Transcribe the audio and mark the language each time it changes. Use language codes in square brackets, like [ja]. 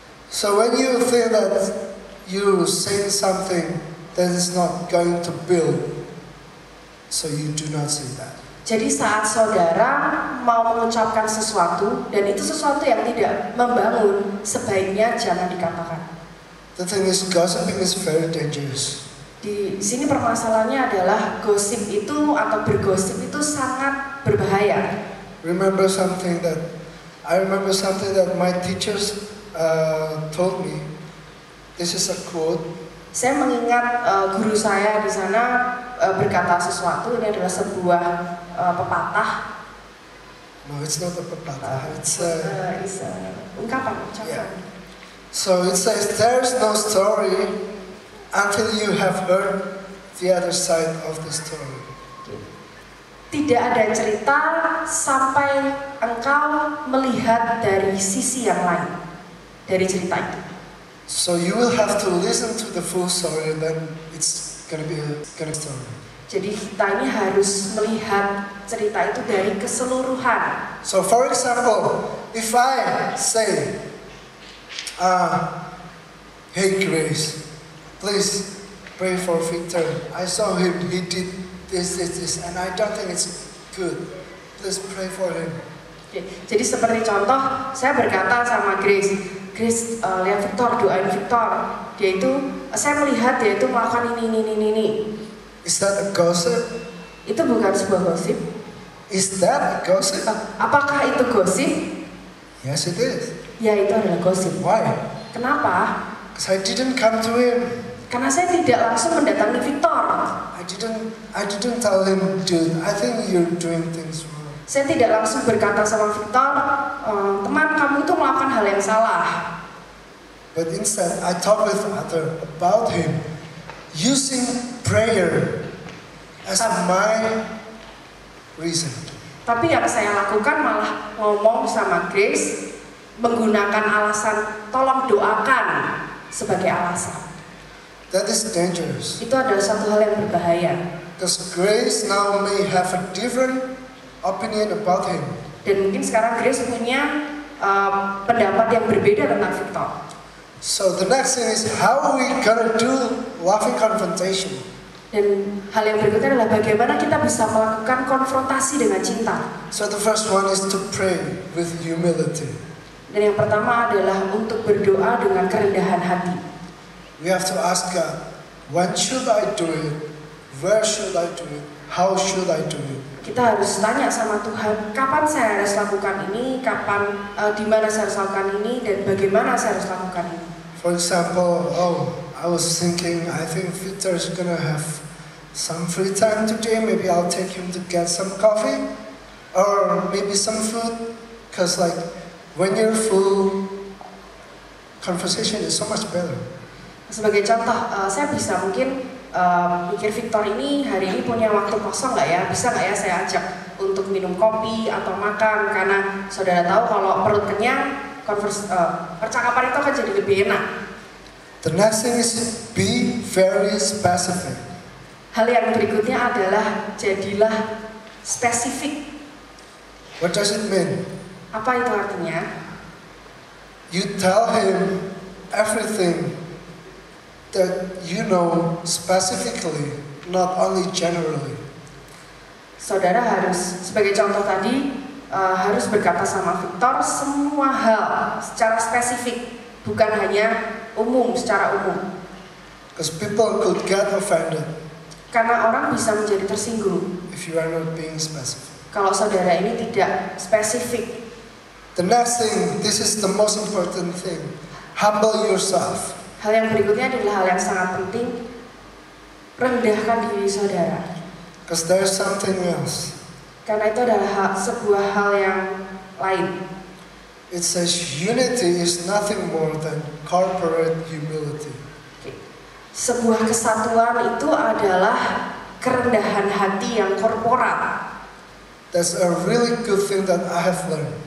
[en] So when you think that you saying something that is not going to build, so you do not say that. [id] Jadi saat saudara mau mengucapkan sesuatu dan itu sesuatu yang tidak membangun, sebaiknya jangan dikatakan. [en] The thing is, gossiping is very dangerous. [id] Di sini permasalahannya adalah gosip itu atau bergosip itu sangat berbahaya. [en] I remember something that my teachers told me. This is a quote. [id] Saya mengingat guru saya di sana berkata sesuatu. Ini adalah sebuah pepatah. [en] No, it's not a pepatah. It's [id] ungkapan, ucapan. [en] Yeah. So it says, there's no story until you have heard the other side of the story. [id] Tidak ada cerita sampai engkau melihat dari sisi yang lain dari cerita itu. [en] So you will have to listen to the full story, and then it's gonna be a good story. [id] Jadi kita ini harus melihat cerita itu dari keseluruhan. [en] So for example, if I say, hey Grace, please pray for Victor. I saw him, he did this, and I don't think it's good. Please pray for him. [id] Jadi seperti contoh, saya berkata sama Grace, Grace, lihat Victor, doain Victor. Dia itu, saya melihat dia itu melakukan ini. [en] Is that a gossip? [id] Itu bukan sebuah gosip. [en] Is that a gossip? [id] Apakah itu gosip? [en] Yes, it is. [id] Ya, itu adalah gosip. [en] Why? [id] Kenapa? [en] Because I didn't come to him. [id] Karena saya tidak langsung mendatangi Victor. [en] I didn't tell him, dude, I think you're doing things wrong. [id] Saya tidak langsung berkata sama Victor, teman kamu itu melakukan hal yang salah. [en] But instead, I talked with Arthur about him using prayer as my reason. [id] Tapi yang saya lakukan malah ngomong sama Grace menggunakan alasan tolong doakan sebagai alasan. [en] That is dangerous. [id] Itu adalah satu hal yang berbahaya. [en] Because Grace now may have a different opinion about him. [id] Dan mungkin sekarang Grace punya pendapat yang berbeda tentang Victor. [en] So the next thing is how we gonna do loving confrontation. [id] Dan hal yang berikutnya adalah bagaimana kita bisa melakukan konfrontasi dengan cinta. [en] So the first one is to pray with humility. [id] Dan yang pertama adalah untuk berdoa dengan kerendahan hati. [en] We have to ask God, when should I do it? Where should I do it? How should I do it? [id] Kita harus tanya sama Tuhan, kapan saya harus lakukan ini, di mana saya harus lakukan ini, dan bagaimana saya harus lakukan ini. [en] For example, I was thinking, I think Victor's gonna have some free time today. Maybe I'll take him to get some coffee, or maybe some food. Cause like when you're full, conversation is so much better. [id] Sebagai contoh, saya bisa mungkin mikir Victor ini hari ini punya waktu kosong nggak ya? Bisa nggak ya saya ajak untuk minum kopi atau makan? Karena saudara tahu kalau perut kenyang, percakapan itu akan jadi lebih enak. [en] The next thing is be very specific. [id] Hal yang berikutnya adalah jadilah spesifik. [en] What does it mean? [id] Apa itu artinya? [en] You tell him everything that you know specifically, not only generally. [id] Saudara harus, sebagai contoh tadi, harus berkata sama Victor semua hal secara spesifik, bukan hanya umum, secara umum. [en] Because people could get offended. [id] Karena orang bisa menjadi tersinggung [en] If you are not being specific. [id] kalau saudara ini tidak spesifik. [en] The next thing, this is the most important thing. Humble yourself. [id] Hal yang berikutnya adalah hal yang sangat penting, rendahkan diri saudara. [en] Because there's something else. [id] Karena itu adalah sebuah hal yang lain. [en] It says unity is nothing more than corporate humility. [id] Sebuah kesatuan itu adalah kerendahan hati yang korporat. [en] That's a really good thing that I have learned.